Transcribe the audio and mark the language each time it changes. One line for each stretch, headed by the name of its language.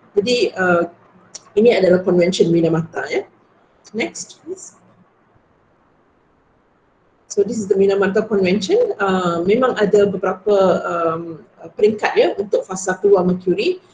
Malay: Jadi ini adalah konvensyen Minamata ya.
English: Next please. So this is the Minamata Convention.
Malay: Memang ada beberapa peringkat ya untuk fasa keluar merkuri.